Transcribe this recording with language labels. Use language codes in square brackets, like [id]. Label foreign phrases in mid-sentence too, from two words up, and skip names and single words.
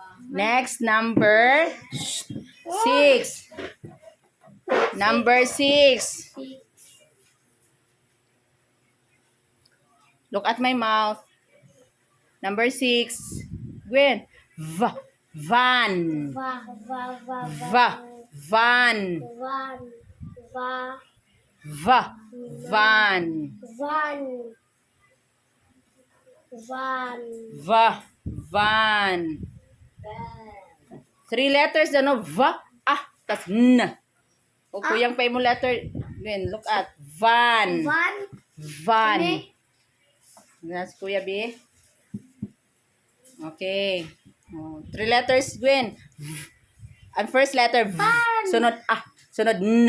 [en] Next, number 6. Number 6. Look at my mouth. Number 6. Gwen. Van. Van. Van. Van. [tl] 3 letters ano? Tas n. O kuyang pa mo letter. Gwen, [en] look at. Van. Van. That's Kuya B. Okay. 3 letters, Gwen. [tl] Ang [en] first letter, [tl] V. Sunod, Sunod, N.